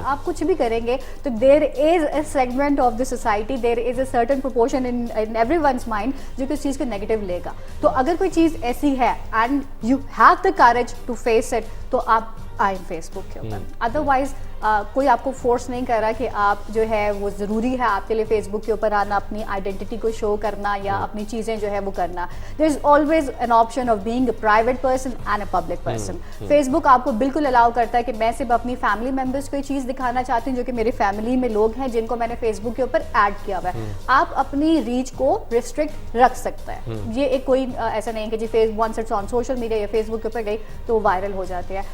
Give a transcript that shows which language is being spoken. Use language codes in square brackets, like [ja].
[ur] آپ کچھ بھی کریں گے تو [en] there is a segment of the society, there is a certain proportion in every one's mind [ur] جو کہ اس چیز کو نیگیٹو لے گا. تو اگر کوئی چیز ایسی ہے [en] and you have the courage to face it, [ur] تو آپ آئیں فیس بک کے اوپر. ادروائز کوئی آپ کو فورس نہیں کر رہا کہ آپ جو ہے وہ ضروری ہے آپ کے لیے فیس بک کے اوپر آنا, اپنی آئیڈینٹی کو شو کرنا یا اپنی چیزیں جو ہے وہ کرنا. [en] There is always an option of being a private person and a public person. [ur] Face بک آپ کو بالکل الاؤ کرتا ہے کہ میں صرف اپنی فیملی ممبرس کو یہ چیز دکھانا چاہتی ہوں جو کہ میری فیملی میں لوگ ہیں جن کو میں نے فیس بک کے اوپر ایڈ کیا ہوا ہے. آپ اپنی ریچ کو ریسٹرکٹ رکھ سکتا ہے. یہ ایک کوئی ایسا نہیں کہ جی [en] once it's on social media [ur] یا فیس بک کے اوپر گئی تو وہ وائرل ہو جاتے ہیں.